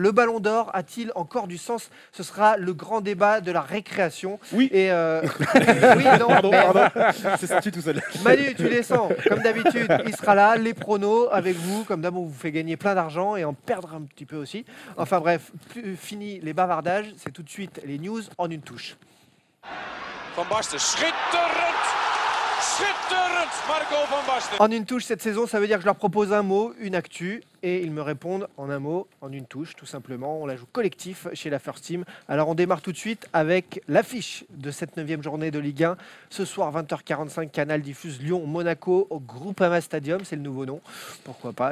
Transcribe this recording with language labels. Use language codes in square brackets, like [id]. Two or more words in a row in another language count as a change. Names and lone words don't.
[fr] Le Ballon d'Or a-t-il encore du sens? Ce sera le grand débat de la récréation. Oui. Et oui, non, Pardon, mais- pardon. C'est sorti tout seul. Manu, tu descends. Comme d'habitude, il sera là. Les pronos avec vous. Comme d'hab, on vous fait gagner plein d'argent et en perdre un petit peu aussi. Enfin bref, fini les bavardages. C'est tout de suite les news en une touche. [nl] Van Basten, schitterend! Schitterend, Marco van Basten. [fr] En une touche cette saison, ça veut dire que je leur propose un mot, une actu, et ils me répondent en un mot, en une touche, tout simplement. On la joue collectif chez la First Team. Alors on démarre tout de suite avec l'affiche de cette 9e journée de Ligue 1. Ce soir, 20h45, Canal diffuse Lyon-Monaco au Groupama Stadium, c'est le nouveau nom, pourquoi pas.